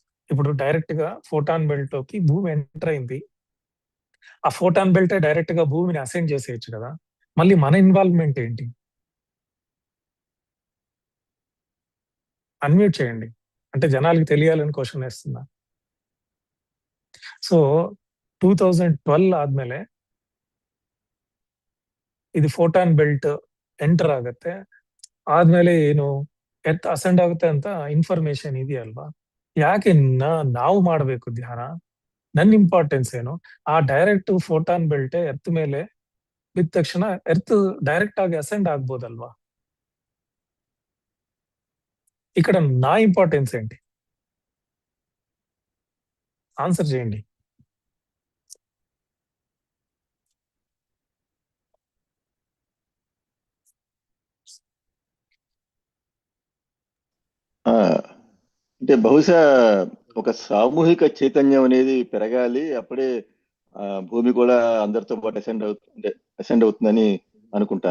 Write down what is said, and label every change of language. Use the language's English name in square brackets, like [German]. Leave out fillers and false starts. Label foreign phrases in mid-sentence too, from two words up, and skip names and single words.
[Telugu] ఇప్పుడు డైరెక్ట్ గా [English] photon belt [Telugu] లోకి భూమి ఎంటర్ అయింది. ఆ [English] photon belt [Telugu] డైరెక్ట్ గా భూమిని అసెండ్ చేసేయచ్చు కదా. మళ్ళీ మన ఇన్వాల్వ్మెంట్ ఏంటి? అన్మ్యూట్ చేయండి, అంటే జనాలకి తెలియాలని క్వశ్చన్ వేస్తున్నా. [Kannada] ಸೊ 2012 ಆದ್ಮೇಲೆ ಇದು [English] photon belt enter [Kannada] ಆಗುತ್ತೆ. ಆದ್ಮೇಲೆ ಏನು [English] earth ascend [Kannada] ಆಗುತ್ತೆ ಅಂತ ಇನ್ಫಾರ್ಮೇಶನ್ ಇದೆಯಲ್ವಾ, ಯಾಕೆ ನಾವು ಮಾಡಬೇಕು ಧ್ಯಾನ? ನನ್ನ ಇಂಪಾರ್ಟೆನ್ಸ್ ಏನು? ಆ [English] direct photon belt earth [Kannada] ಮೇಲೆ ಬಿದ್ದ ತಕ್ಷಣ ಎರ್ತ್ డైరెక్ట్ ಆಗಿ అసెండ్ ಆಗ್ಬೋದಲ್ವಾ? [Telugu] ఇక్కడ నా ఇంపార్టెన్స్ ఏంటి? ఆన్సర్ చేయండి. ఆ, అంటే బహుశా ఒక సామూహిక చైతన్యం అనేది పెరగాలి, అప్పుడే భూమి కూడా అందరితో పాటు అసెండ్ అవుతుందని అనుకుంటాను.